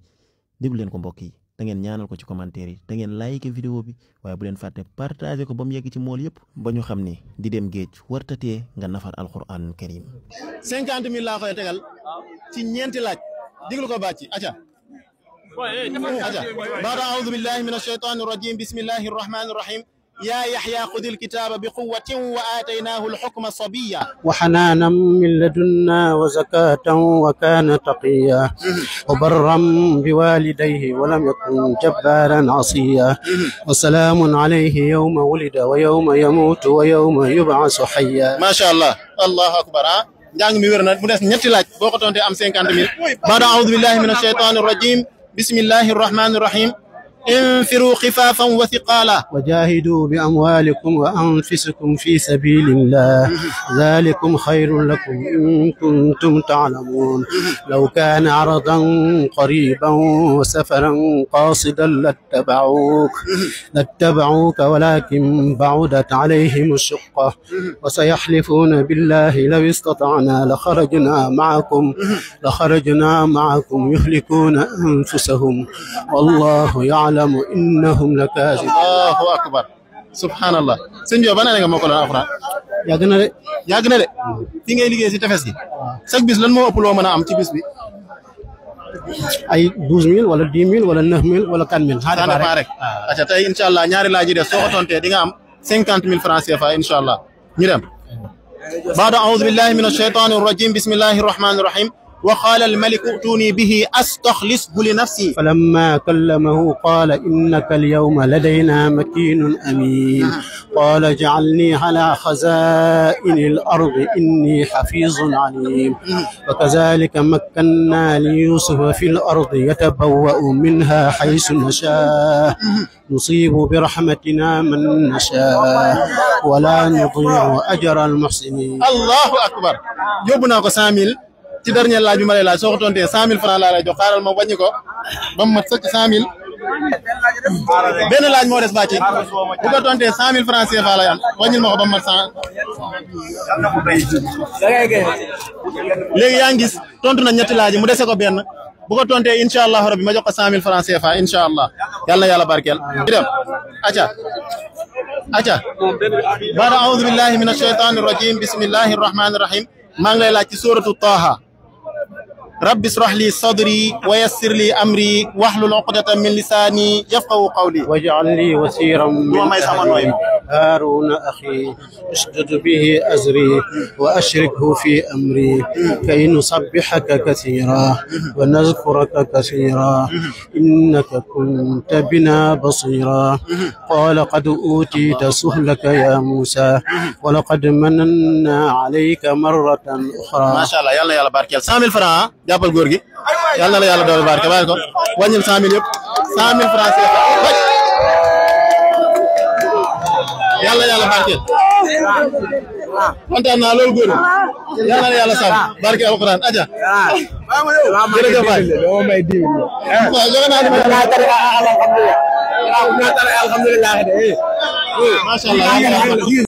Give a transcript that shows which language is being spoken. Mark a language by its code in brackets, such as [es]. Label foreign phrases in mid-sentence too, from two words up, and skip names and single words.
[wo] déglu leen ko mbokk yi da ngeen ñaanal ko ci commentaire yi da ngeen like vidéo bi waaye bu leen fàtte partagé ko ba mu yegg ci mool yëpp ba ñu xam ne di dem géej wartatee nga nafar [ar] القرآن الكريم. 50 000 [wo] laa koy tegal ci ñeenti laaj déglu ko bàcci aca [ar] بعد أعوذ بالله من الشيطان الرجيم بسم الله الرحمن الرحيم يا يحيى خذ الكتاب بقوة وآتيناه الحكم صبيا وحنانا من لدنا وزكاة وكان تقيا وبرا بوالديه ولم يكن جبارا عصيا وسلام عليه يوم ولد ويوم يموت ويوم يبعث حيا. ما شاء الله الله أكبر. [wo] njàng mi wér na mu des ñetti laaj boo ko tontee am 50 000. [ar] بعد أعوذ بالله من الشيطان الرجيم بسم الله الرحمن الرحيم انفروا خفافا وثقالا وجاهدوا بأموالكم وأنفسكم في سبيل الله ذلكم خير لكم إن كنتم تعلمون لو كان عرضا قريبا وسفرا قاصدا لاتبعوك ولكن بعدت عليهم الشقة وسيحلفون بالله لو استطعنا لخرجنا معكم يهلكون أنفسهم والله يعلم إنهم لكاذبون. الله أكبر سبحان الله. [wo] sëñ bi ban année nga mokkaloon alxuraan. yàgg na de. fi ngay liggéey si tefes gi. chaque bis lan moo ëpp loo mën a am ci bis bi. ay 12000 wala 10000 wala 9000 wala 4000. [fr] ça dépend rek. [wo] acca tey [ar] إن شاء الله [wo] ñaari laaj yi des soo ko tontee di nga am 50 000 francs CFA [ar] إن شاء الله [wo] ñu dem. [ar] بعد أعوذ بالله من الشيطان الرجيم بسم الله الرحمن الرحيم وقال الملك ائتوني به أستخلصه لنفسي فلما كلمه قال إنك اليوم لدينا مكين أمين قال اجعلني على خزائن الأرض إني حفيظ عليم وكذلك مكنا ليوسف في الأرض يتبوأ منها حيث نشاء نصيب برحمتنا من نشاء ولا نضيع أجر المحسنين. الله أكبر. يبنا كساميل [wo] ci dernier laaj bi ma lay laaj soo ko tontee 100 000 francs laa lay jox xaaral ma wàññi ko ba mu mat sëkk 100 000 benn laaj moo des bàcci bu ko tontee 100 000 francs CFA lay am wàññil ma ko ba mu mat 100. léegi yaa ngi gis tontu na ñetti laaj mu dese ko benn bu ko tontee [ar] إن شاء الله [wo] rabbi ma jox ko 100 000 francs CFA [ar] إن شاء الله [wo] yàlla na yàlla barkeel. di dem acca [ar] بعد أعوذ بالله من الشيطان الرجيم بسم الله الرحمن الرحيم [wo] maa ngi lay laaj ci suratu Taha [ar] رب اشرح لي صدري ويسر لي أمري واحلل عقدة من لساني يفقهوا قولي واجعل لي وزيرا من أهلي هارون أخي اشدد به أزري وأشركه في أمري كي نسبحك كثيرا ونذكرك كثيرا إنك كنت بنا بصيرا قال قد أوتيت سؤلك يا موسى ولقد مننا عليك مرة أخرى. ما شاء الله يلا يلا بارك [wo] 100 000 francs jàppal góor gi yàlla na la yàlla dool barke bàyyi ko wàññil 100 000 yëpp 100 000 francs yàlla yàlla barkeel kontaan naa loolu góor yàlla na yàlla sàmm barke alquran aja jërëjëf waay alhamdulillah